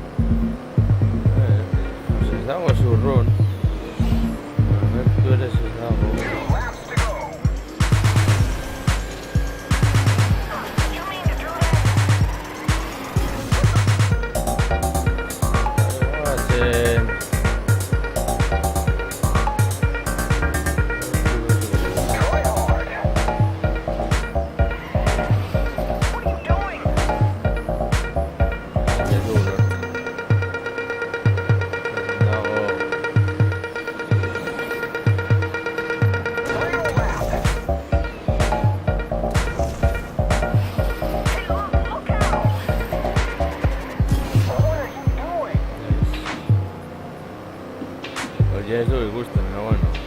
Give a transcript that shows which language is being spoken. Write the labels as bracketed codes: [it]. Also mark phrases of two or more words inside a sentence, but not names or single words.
[eu] Ez dago zurrun. Agertu ere ez dago. [en] 2 laps to go. You mean to do that? [eu] Guazen. [en] Try hard. What are you doing? [eu] Ez dugu. Dago. [en] Final lap. Hey, look out. What are you doing? [es] Oye, [eu] ez dugu ikusten, [es] pero bueno.